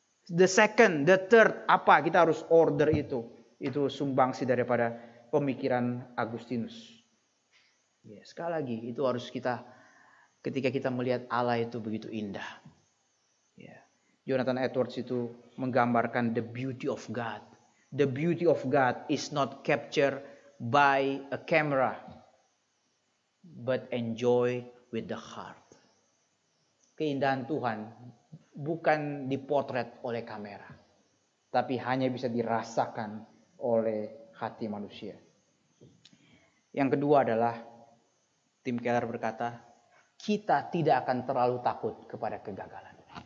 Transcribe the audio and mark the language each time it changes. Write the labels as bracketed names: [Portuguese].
[English] The second, the third, [Indonesian] apa? Kita harus order itu. Itu sumbangsi daripada pemikiran Agustinus. Ya, sekali lagi, itu harus kita, ketika kita melihat Allah itu begitu indah. Ya. Jonathan Edwards itu menggambarkan [English] the beauty of God. The beauty of God is not captured by a camera, but enjoy with the heart. [Indonesian] Keindahan Tuhan bukan dipotret oleh kamera, tapi hanya bisa dirasakan oleh hati manusia. Yang kedua adalah, Tim Keller berkata, kita tidak akan terlalu takut kepada kegagalan.